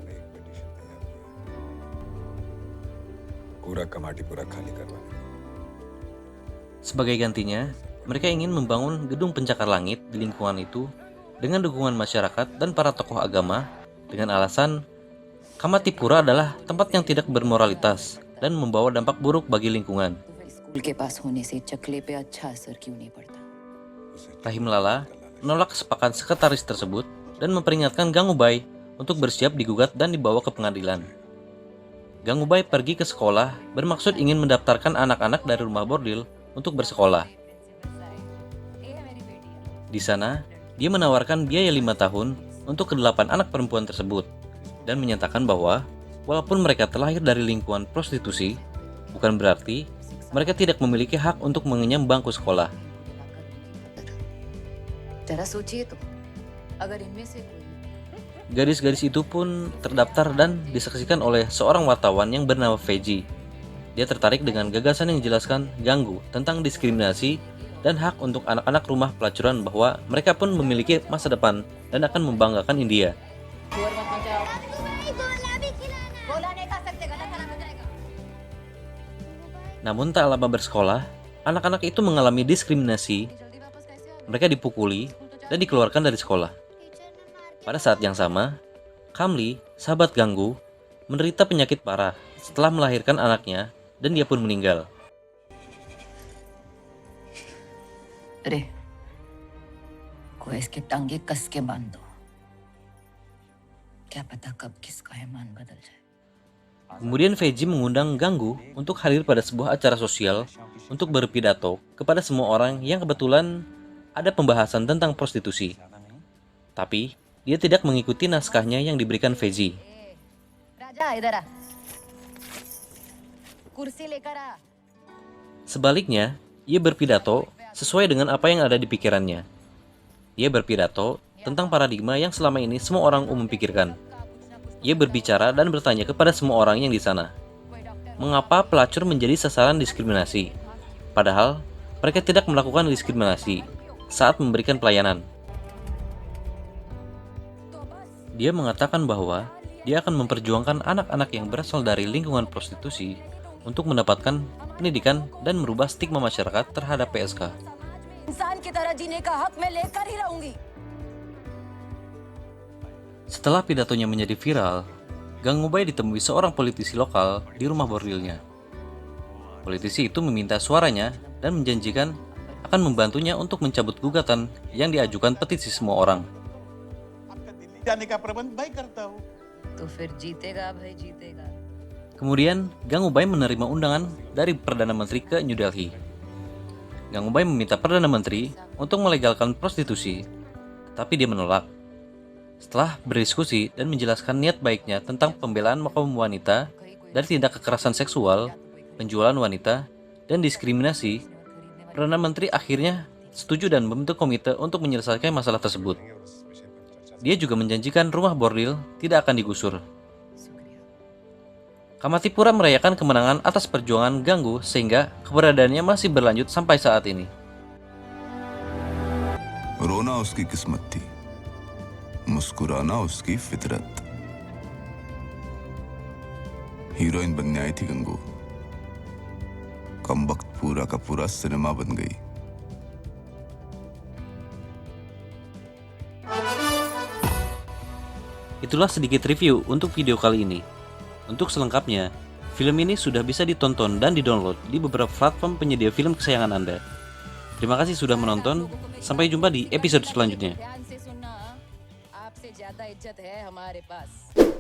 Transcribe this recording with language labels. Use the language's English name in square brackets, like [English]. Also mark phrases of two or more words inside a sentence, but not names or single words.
[Indonesian] Sebagai gantinya, mereka ingin membangun gedung pencakar langit di lingkungan itu dengan dukungan masyarakat dan para tokoh agama dengan alasan Kamatipura adalah tempat yang tidak bermoralitas dan membawa dampak buruk bagi lingkungan. [Hindi] स्कूल के पास होने से चकले पे अच्छा असर क्यों नहीं पड़ता? [Indonesian] Rahim Lala menolak kesepakatan sekretaris tersebut dan memperingatkan Gangubai untuk bersiap digugat dan dibawa ke pengadilan. Gangubai pergi ke sekolah bermaksud ingin mendaftarkan anak-anak dari rumah bordil untuk bersekolah. Di sana, dia menawarkan biaya 5 tahun untuk ke-8 anak perempuan tersebut dan menyatakan bahwa walaupun mereka terlahir dari lingkungan prostitusi, bukan berarti mereka tidak memiliki hak untuk mengenyam bangku sekolah. [Hindi] जरा सोचिए तो, अगर इनमें से कोई [Indonesian] Gadis-gadis itu pun terdaftar dan disaksikan oleh seorang wartawan yang bernama Feji. Dia tertarik dengan gagasan yang dijelaskan Ganggu tentang diskriminasi dan hak untuk anak-anak rumah pelacuran bahwa mereka pun memiliki masa depan dan akan membanggakan India. Namun tak lama bersekolah, anak-anak itu mengalami diskriminasi. Mereka dipukuli dan dikeluarkan dari sekolah. Pada saat yang sama, Kamli, sahabat Ganggu, menderita penyakit parah setelah melahirkan anaknya dan dia pun meninggal. [Hindi] अरे कोई इसके टांगे कस के बांध दो, क्या पता कब किसका ईमान बदल जाए. [Indonesian] Kemudian Feji mengundang Ganggu untuk hadir pada sebuah acara sosial untuk berpidato kepada semua orang yang kebetulan ada pembahasan tentang prostitusi. Tapi, dia tidak mengikuti naskahnya yang diberikan Feji. [Hindi] राजा इधर आ, कुर्सी लेकर आ. [Indonesian] Sebaliknya, ia berpidato sesuai dengan apa yang ada di pikirannya. Dia berpidato tentang paradigma yang selama ini semua orang umum pikirkan. Ia berbicara dan bertanya kepada semua orang yang di sana, mengapa pelacur menjadi sasaran diskriminasi, padahal mereka tidak melakukan diskriminasi saat memberikan pelayanan. Dia mengatakan bahwa dia akan memperjuangkan anak-anak yang berasal dari lingkungan prostitusi untuk mendapatkan pendidikan dan merubah stigma masyarakat terhadap PSK. [Hindi] इंसान की तरह जीने का हक मैं लेकर ही रहूंगी. [Indonesian] Setelah pidatonya menjadi viral, Gangubai ditemui seorang politisi lokal di rumah bordilnya. Politisi itu meminta suaranya dan menjanjikan akan membantunya untuk mencabut gugatan yang diajukan petisi semua orang. [Hindi] जाने का प्रबंध मैं करता हूँ. तो फिर जीतेगा भाई जीतेगा. [Indonesian] Kemudian, Gangubai menerima undangan dari Perdana Menteri ke New Delhi. Gangubai meminta Perdana Menteri untuk melegalkan prostitusi, tapi dia menolak. Setelah berdiskusi dan menjelaskan niat baiknya tentang pembelaan kaum wanita dari tindak kekerasan seksual, penjualan wanita, dan diskriminasi, Perdana Menteri akhirnya setuju dan membentuk komite untuk menyelesaikan masalah tersebut. Dia juga menjanjikan rumah bordil tidak akan digusur. Kamatipura merayakan kemenangan atas perjuangan Ganggu sehingga keberadaannya masih berlanjut sampai saat ini. [Hindi] रोना उसकी किस्मत थी, मुस्कुराना उसकी फितरत. हीरोइन बनने आई थी गंगू, कम वक्त पूरा का पूरा सिनेमा बन गई. [Indonesian] Itulah sedikit review untuk video kali ini. Untuk selengkapnya, film ini sudah bisa ditonton dan didownload di beberapa platform penyedia film kesayangan Anda. Terima kasih sudah menonton, sampai jumpa di episode selanjutnya. [Hindi] ध्यान से सुनना, आपसे ज्यादा इज्जत है हमारे पास.